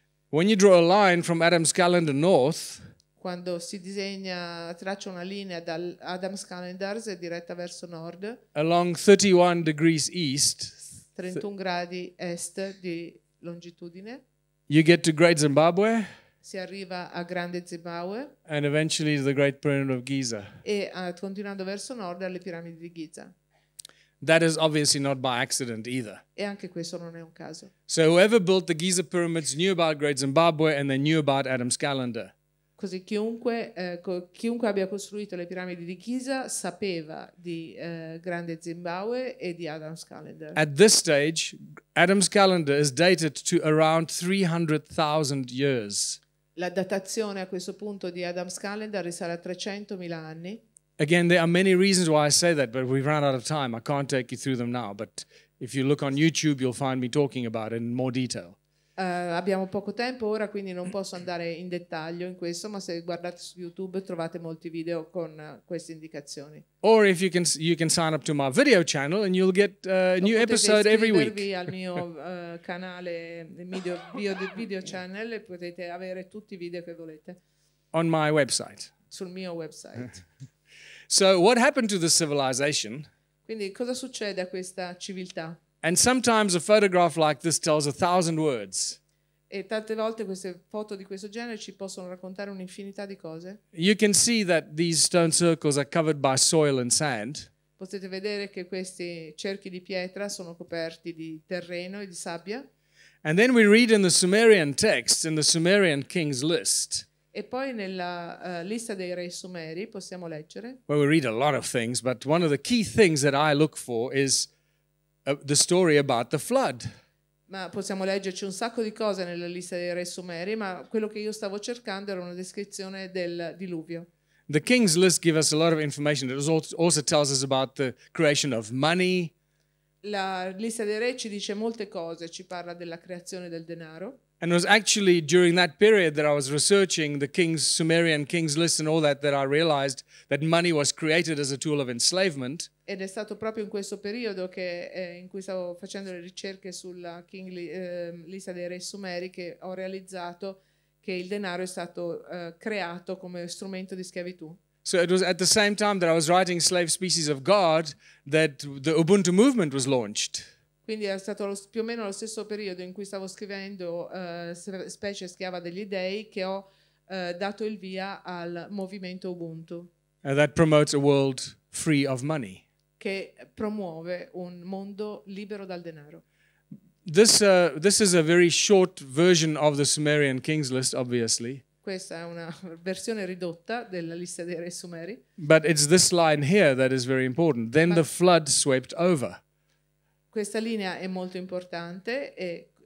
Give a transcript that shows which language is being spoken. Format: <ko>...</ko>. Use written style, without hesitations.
<en>When you draw a line from Adam's calendar north,</en> <it>Quando si traccia una linea dall'Adam's Calendar diretta verso nord,</it> <en>along 31 degrees east,</en> <it>31 gradi est di longitudine,</it> <en>you get to Great Zimbabwe</en> <it>si arriva a Grande Zimbabwe</it> <en>and eventually to the Great Pyramid of Giza.</en> <it>e continuando verso nord alle piramidi di Giza.</it> <en>That is obviously not by accident either.</en> <it>E anche questo non è un caso.</it> <en>So whoever built the Giza pyramids knew about Great Zimbabwe and they knew about Adam's calendar.</en> <it>Così chiunque abbia costruito le piramidi di Giza sapeva di Grande Zimbabwe e di Adam's Calendar.</it> <en>At this stage, Adam's calendar is dated to around 300,000 years.</en> <it>La datazione a questo punto di Adam's Calendar risale a 300.000 anni.</it> <en>Again, there are many reasons why I say that, but we've run out of time. I can't take you through them now, but if you look on YouTube, you'll find me talking about it in more detail.</en> <it>Abbiamo poco tempo ora, quindi non posso andare in dettaglio in questo, ma se guardate su YouTube trovate molti video con queste indicazioni.</it> <en>Or if you can sign up to my video channel and you'll get a new episode every week.</en> <it>Potete iscrivervi al mio canale</it> <en>video channel</en> <it>e potete avere tutti i video che volete</it> <en>On my website.</en> <it>sul mio website.</it> <en>So what happened to this civilization?</en> <it>Quindi cosa succede a questa civiltà?</it> <en>And sometimes a photograph like this tells 1,000 words.</en> <it>E tante volte queste foto di questo genere ci possono raccontare un'infinità di cose.</it> <en>You can see that these stone circles are covered by soil and sand.</en> <it>Potete vedere che questi cerchi di pietra sono coperti di terreno e di sabbia.</it> <en>And then we read in the Sumerian text, in the Sumerian king's list,</en> <it>E poi nella lista dei re sumeri possiamo leggere,</it> <en>where we read a lot of things, but one of the key things that I look for is the story about the flood.</en> <it>ma possiamo leggerci un sacco di cose nella lista dei re sumeri, ma quello che io stavo cercando era una descrizione del diluvio.</it> <en>The king's list gives us a lot of information. It also tells us about the creation of money.</en> <it>La lista dei re ci dice molte cose, ci parla della creazione del denaro.</it> <en>And it was actually during that period that I was researching the Sumerian king's list and all that I realized that money was created as a tool of enslavement.</en> <it>Ed è stato proprio in questo periodo in cui stavo facendo le ricerche sulla lista dei re sumeri che ho realizzato che il denaro è stato creato come strumento di schiavitù.</it> <en>So it was at the same time that I was writing Slave Species of God that the Ubuntu movement was launched.</en> <it>Quindi è stato più o meno lo stesso periodo in cui stavo scrivendo Specie schiava degli dei che ho dato il via al movimento Ubuntu,</it> <en>That promotes a world free of money.</en> <it>che promuove un mondo libero dal denaro.</it> <en>This is a very short version of the Sumerian king's list, obviously.</en> <it>Questa è una versione ridotta della lista dei re sumeri.</it> <en>But it's this line here that is very important. Then the flood swept over.</en> <it>Questa linea è molto importante e</it>